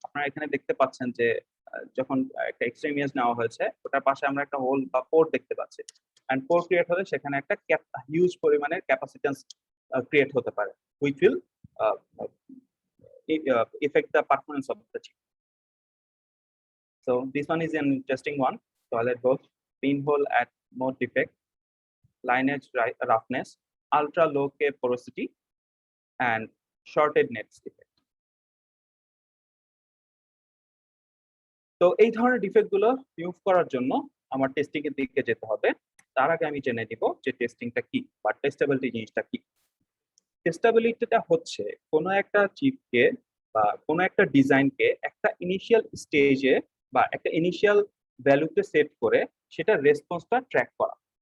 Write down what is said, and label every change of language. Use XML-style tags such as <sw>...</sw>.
<bn>আপনারা এখানে দেখতে পাচ্ছেন যে যখন একটা এক্সট্রা ইমেজ নেওয়া হয়েছে ওটার পাশে আমরা একটা হোল বা পোর দেখতে পাচ্ছি, এন্ড পোর ক্রিয়েট হলে সেখানে একটা হিউজ পরিমাণের ক্যাপাসিট্যান্স ক্রিয়েট হতে পারে,</bn> <en>Which will affect the performance of the chip. So this one is an interesting one. Toilet bowl, pinhole at more defect, lineage roughness, ultra low K porosity, and shorted nets defect.</en> <bn>তো এই ধরনের defect গুলো remove করার জন্য আমার testing এর দিকে যেতে হবে। তার আগে আমি জেনে নিব যে টেস্টিংটা কি বা টেস্টেবিলিটি জিনিসটা কি। টেস্টেবিলিটিটা হচ্ছে কোনো একটা চিপকে বা কোনো একটা ডিজাইনকে একটা ইনিশিয়াল স্টেজে বা একটা ইনিশিয়াল ভ্যালুতে সেট করে সেটা রেসপন্সটা ট্র্যাক করা।</bn>